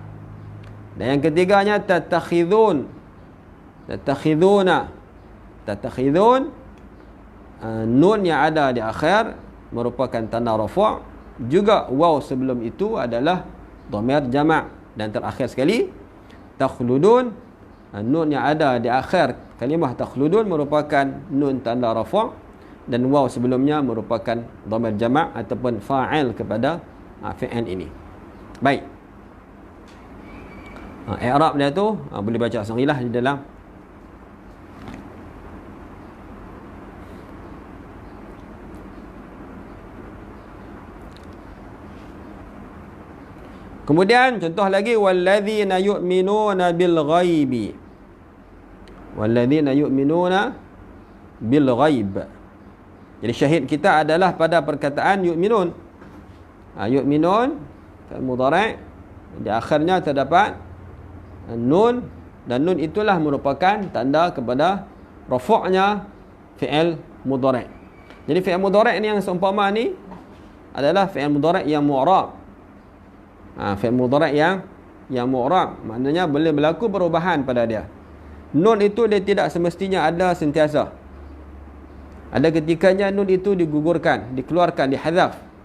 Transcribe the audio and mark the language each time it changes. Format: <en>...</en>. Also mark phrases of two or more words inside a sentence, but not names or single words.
<ms>Dan yang ketiganya tattakhidun. Tattakhidun, nun yang ada di akhir merupakan tanda rafa'. Juga waw sebelum itu adalah</ms> <ar>ضمير جمع'.</ar> <ms>Dan terakhir sekali takhludun, Nun yang ada di akhir kalimah takhludun merupakan nun tanda rafa', dan waw sebelumnya merupakan</ms> <ar>ضمير جمع'</ar> <ms>ataupun fa'il kepada fi'il ini. Baik. I'rab dia tu boleh baca sendirilah di dalam. Kemudian contoh lagi,</ms> <ar>والذين يؤمنون بالغيب. والذين يؤمنون بالغيب.</ar> <ms>Jadi syahid kita adalah pada perkataan yu'minun.</ms> <ar>يؤمنون فعل مضارع',</ar> <ms>di akhirnya terdapat nun, dan nun itulah merupakan tanda kepada rafa'nya</ms> <ar>فعل مضارع'.</ar> <ms>Jadi</ms> <ar>فعل مضارع'</ar> <ms>ni yang seumpama ni adalah</ms> <ar>فعل مضارع'</ar> <ms>yang mu'rab.</ms> <ar>فعل مضارع'</ar> <ms>yang mu'rab, maknanya boleh berlaku perubahan pada dia. Nun itu dia tidak semestinya ada sentiasa. Ada ketikanya nun itu digugurkan, dikeluarkan, dihadzaf.</ms>